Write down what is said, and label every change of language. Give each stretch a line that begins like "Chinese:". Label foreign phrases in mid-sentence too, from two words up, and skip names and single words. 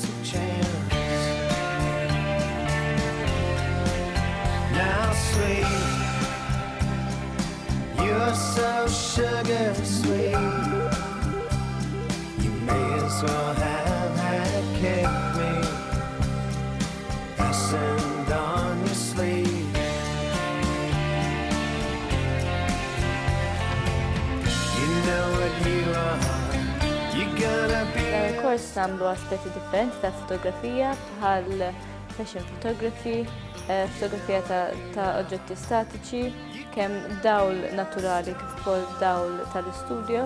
English: Now sweet, you're so sugar sweet. You may as well have had kept me fastened on your sleeve.
Maltese: Kors nagħmlu aspetti differenti ta' fotografija bħal
English: fashion photography,
Maltese: fotografija ta' oġġetti statiċi, kemm dawl naturali kif ukoll dawl tal-istudio.